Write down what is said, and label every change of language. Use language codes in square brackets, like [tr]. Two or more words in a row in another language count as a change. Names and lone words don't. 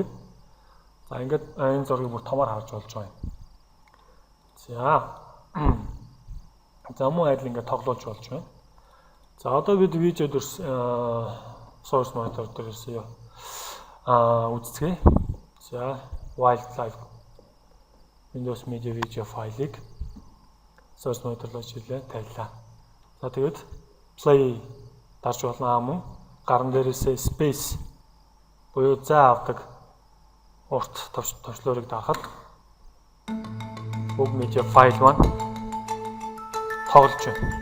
[mn] За ингээд энэ зургийг бүр томоор харж болж байгаа юм. За мөн адил ингээд тоглоулж болж байна. За одоо бид видео дээр [en] source monitor [mn] дээрээс үзцгээе. За wildlife Windows Media Video файлыг [en] source monitor- [mn] оор чиглэлээ тавилаа. За тэгээд play дарж болно мөн гаран дээрээс space буюу зай авдаг урт товчлоорыг даахад уг media файл маань тоглож байна.